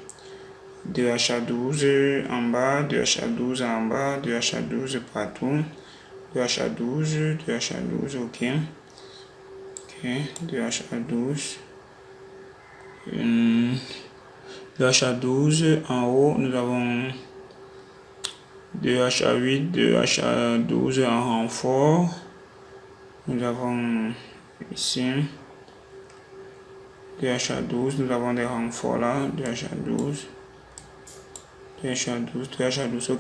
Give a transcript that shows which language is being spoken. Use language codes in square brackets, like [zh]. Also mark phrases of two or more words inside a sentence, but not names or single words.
[fr] 2HA12 en bas, 2HA12 en bas, 2HA12 partout, 2HA12, 2HA12, ok. Ok, 2HA12. 2HA12 en haut, nous avons 2HA8, 2HA12 en renfort. Nous avons ici 2HA12, nous avons des renforts là, 2HA12, 2HA12, 2HA12, ok.